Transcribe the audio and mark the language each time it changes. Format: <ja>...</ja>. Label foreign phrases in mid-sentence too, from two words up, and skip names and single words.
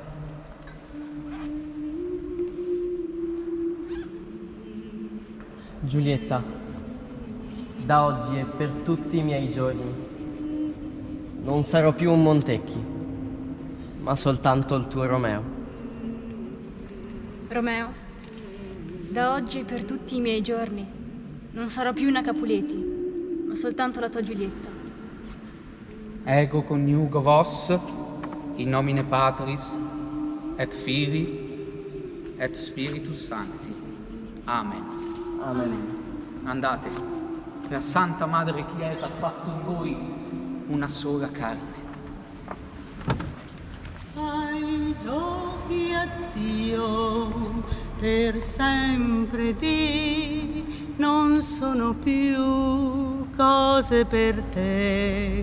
<it>Giulietta, da oggi e per tutti i miei giorni non sarò più un Montecchi, ma soltanto il tuo Romeo. Romeo, da oggi e per tutti i miei giorni non sarò più una Capuleti, ma soltanto la tua Giulietta.</it> <la>Ego coniugo vos in nomine Patris et Filii et Spiritus Sancti. Amen. Amen.</la> <it>Andate, la Santa Madre Chiesa ha fatto in voi una sola carne. Ai giochi a Dio per sempre di non sono più cose per te.</it>